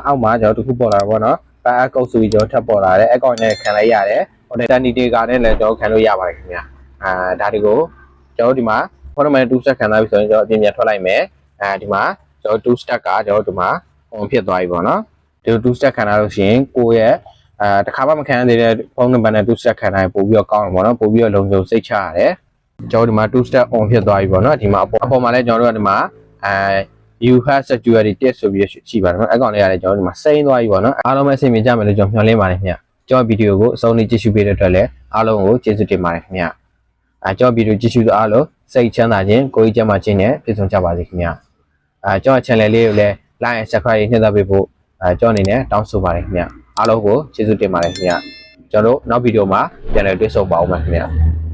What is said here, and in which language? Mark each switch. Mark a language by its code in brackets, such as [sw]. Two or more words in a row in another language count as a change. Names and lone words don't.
[my] အောက်မှာကျွန်တော်တစ်ခုပေါ်လာပေါ့နော်အကောက်ဆိုပြီးကျွန်တော်ထပ်ပေါ်လာတယ်အကောင့်နဲ့ခံလိုက်ရတယ်ဟိုတန်တီတေကာနဲ့လည်းကျွန်တော်ခံလို့ရပါတယ်ခင်ဗျဒါတွေကိုကျွန်တော်ဒီမှာဖုန်းနံပါတ်နဲ့2 step ခံထားပြီဆိုရင်ကျွန်တော်အပြင်ပြန်ထွက်လိုက် မယ်ဒီမှာကျွန်တော်2 step ကကျွန်တော်ဒီမှာ on ဖြစ်သွားပြီပေါ့နော်ဒီ2 step ခံထားလို့ရှိရင်ကိုယ့်ရဲ့တစ်ခါမှမခံရသေးတဲ့ဖုန်းနံပါတ်နဲ့2 step ခံထားရင်ပို့ပြီးတော့ကောင်းတယ်ပေါ့နော်ပို့ပြီးတော့လုံခြုံစိတ်ချရတယ်ကျွန်တော်ဒီမှာ2 step on ဖြစ်သွားပြီပေါ့နော်ဒီမှာအပေါ်မှာလည်း ကျွန်တော်တို့ကဒီမှာ [en] you have security test [my] ဆိုပြီးရှိပါတယ်နော်အဲ့ကောင်လေးရတယ်ကျွန်တော်ဒီမှာစိမ့်သွားပြီပေါ့နော်အားလုံးပဲအဆင်ပြေကြမယ်လို့ကျွန်တော်မျှော်လင့်ပါတယ်ခင်ဗျကျွန်တော်ဗီဒီယိုကိုအဆုံးထိကြည့်ရှုပေးတဲ့အတွက်လည်းအားလုံးကိုကျေးဇူးတင်ပါတယ်ခင်ဗျကျွန်တော်ဗီဒီယိုကြည့်ရှုသူအားလုံးစိတ်ချမ်းသာခြင်းကိုယ်ကြီးကျန်းမာခြင်းနဲ့ပြည့်စုံကြပါစေခင်ဗျကျွန်တော် channel လေးကိုလည်း [en] like and subscribe [my] နှိပ်သက်ပေးဖို့ကျွန်တော်အနေနဲ့တောင်းဆိုပါတယ်ခင်ဗျအားလုံးကိုကျေးဇူးတင်ပါတယ်ခင်ဗျကျွန်တော်တို့နောက်ဗီဒီယိုမှာပြန်လည်တွေ့ဆုံပါဦးမယ်ခင်ဗျ